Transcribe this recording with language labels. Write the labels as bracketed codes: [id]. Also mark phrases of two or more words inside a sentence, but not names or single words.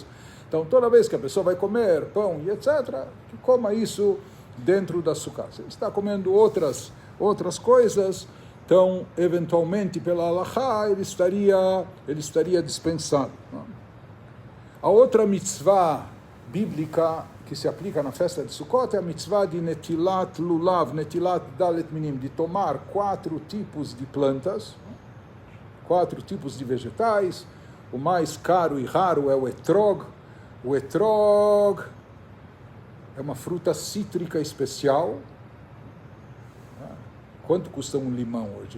[pt] Então, toda vez que a pessoa vai comer pão e etc., que coma isso dentro da sukkah. Se ele está comendo outras coisas, então, eventualmente, pela halachá, ele estaria dispensado. A outra mitzvah bíblica que se aplica na festa de Sukkot é a mitzvah de [he] נטילת לולב, נטילת ד' מינים, [pt] de tomar 4 tipos de plantas, 4 tipos de vegetais. O mais caro e raro é o etrog. O etrog é uma fruta cítrica especial. Quanto custa um limão hoje?